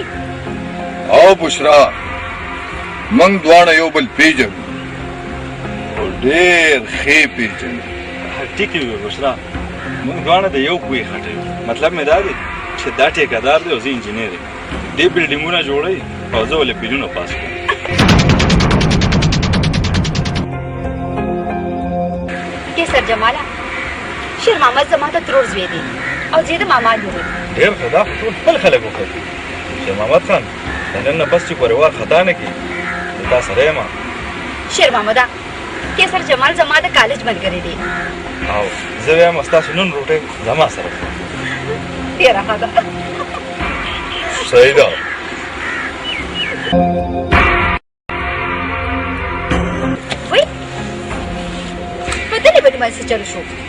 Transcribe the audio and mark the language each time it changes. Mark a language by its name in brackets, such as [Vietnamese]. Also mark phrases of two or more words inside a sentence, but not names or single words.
[Pashto] او بشرا موږ دواړه یو بل پیژنو او ډېر ښې پیژنو ټیک وي بشرا موږ دواړه د یو کوی خټه یو مطلب مې دا دی چې دا ټیکادار دی او زه انجینر یم دې بلډینګونه جوړوي او زه ولې بیلونه پاس کوم केसर जमाला شیر محمد زما ته ترور زوی دی او زه د ماما لور یم ډېر ښه دا خو ټول خپل خلک وکړي شیر محمد خان د نن نه بس چې پروا خطا نه کړي تا سره یم شیر محمده केसर जमाल زما د کالج ملګری دی او زه وایم ستاسو نن روټۍ زما سره ډېره ښه ده صحیح ده وای په دې باندې ما څه چلو شو